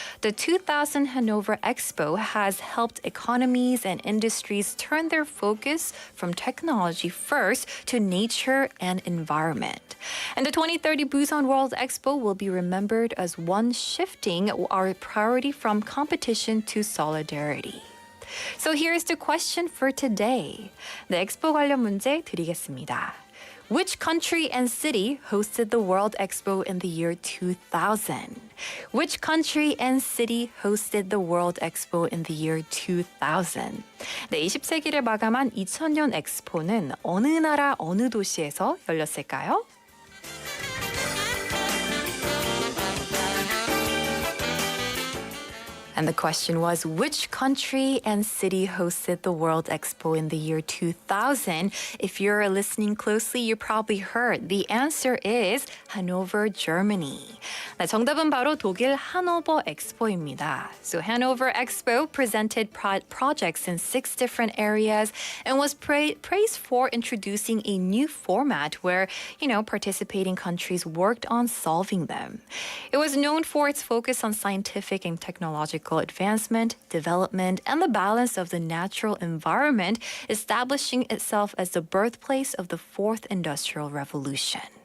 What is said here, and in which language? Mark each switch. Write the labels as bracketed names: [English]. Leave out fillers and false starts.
[English] The 2000 Hanover Expo has helped economies and industries turn their focus from technology first to nature and environment. And the 2030 Busan World Expo will be remembered as one shifting our priority from competition to solidarity." So here's the question for today. [Korean] 네, 엑스포 관련 문제 드리겠습니다. [English] Which country and city hosted the World Expo in the year 2000? Which country and city hosted the World Expo in the year 2000? [Korean] 네, 20세기를 마감한 2000년 엑스포는 어느 나라 어느 도시에서 열렸을까요? [English] And the question was, which country and city hosted the World Expo in the year 2000? If you're listening closely, you probably heard. The answer is Hanover, Germany. [Korean] 네, 정답은 바로 독일 하노버 엑스포입니다. [English] So Hanover Expo presented projects in 6 different areas and was praised for introducing a new format where, participating countries worked on solving them. It was known for its focus on scientific and technological advancement, development, and the balance of the natural environment, establishing itself as the birthplace of the 4th Industrial Revolution.